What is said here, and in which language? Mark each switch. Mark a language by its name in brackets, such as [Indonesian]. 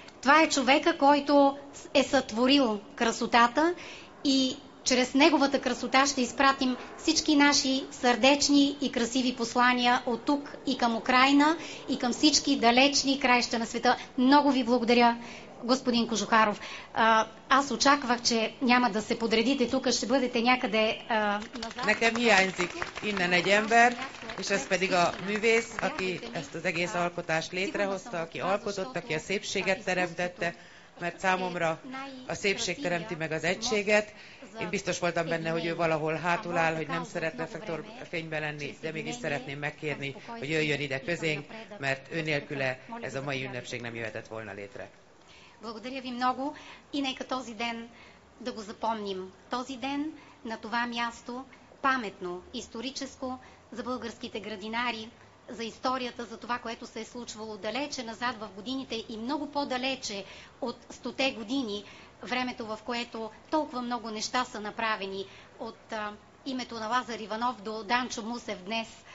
[Bulgarian] Това е човека, който е сътворил красотата и чрез неговата красота ще изпратим всички наши сърдечни и красиви послания от тук и към Украйна и към всички далечни краища на света. Много ви благодаря, господин Кожухаров. Аз очаквах, че няма да се подредите тук, ще бъдете някъде назад. [Hungarian] Nekem hiányzik innen egy ember, és ez pedig a művész, aki ezt az egész alkotást létrehozta, aki alkotott, aki a szépséget teremtette, mert számomra a szépség teremti meg az egységet. Én biztos voltam benne, hogy ő valahol hátul áll, hogy nem szeret reflektorfényben lenni, de mégis szeretném megkérni, hogy jöjjön ide közénk, mert ő nélküle ez a mai ünnepség nem jöhetett volna létre. [Bulgarian] Благодаря ви много и нека този ден да го запомним. Този ден на това място паметно, историческо за българските градинари, за историята, за това, което се е случвало далече назад в годините и много по-далече от 100-те години, времето, в което толкова много неща са направени от името на Лазар Иванов до Данчо Мусев днес.